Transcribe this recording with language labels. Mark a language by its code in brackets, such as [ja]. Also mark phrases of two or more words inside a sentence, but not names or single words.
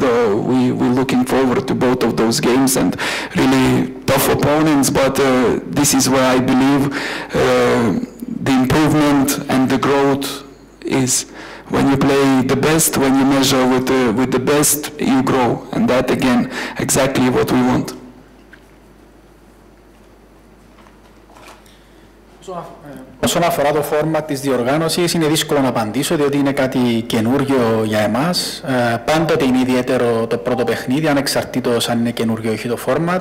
[en] We're looking forward to both of those games and really tough opponents. But this is where I believe the improvement and the growth is. When you play the best, when you measure with the best, you grow. And that, again, exactly what we want. [el] Όσον αφορά το φόρμα της διοργάνωσης, είναι δύσκολο να απαντήσω, διότι είναι κάτι καινούριο για εμάς. Πάντοτε είναι ιδιαίτερο το πρώτο παιχνίδι, ανεξαρτήτως αν είναι καινούριο ή όχι το φόρματ.